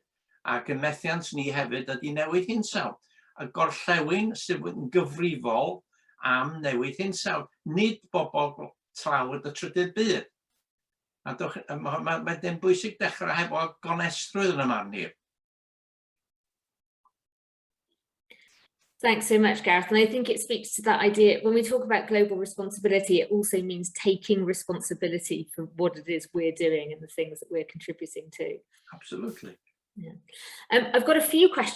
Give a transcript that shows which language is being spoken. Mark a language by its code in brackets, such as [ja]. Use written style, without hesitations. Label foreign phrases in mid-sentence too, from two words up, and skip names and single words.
[cy] Ac y methiant ni hefyd ydy Newid Hinsawdd. Y gorllewin sydd yn gyfrifol am Newid Hinsawdd. Nid bobl tlawd y trydydd byd. A mae'n bwysig dechrau hefo gonestrwydd yn y man ni. [en] Thanks so much, Gareth. And I think it speaks to that idea, when we talk about global responsibility, it also means taking responsibility for what it is we're doing and the things that we're contributing to. Absolutely. Yeah. I've got a few questions.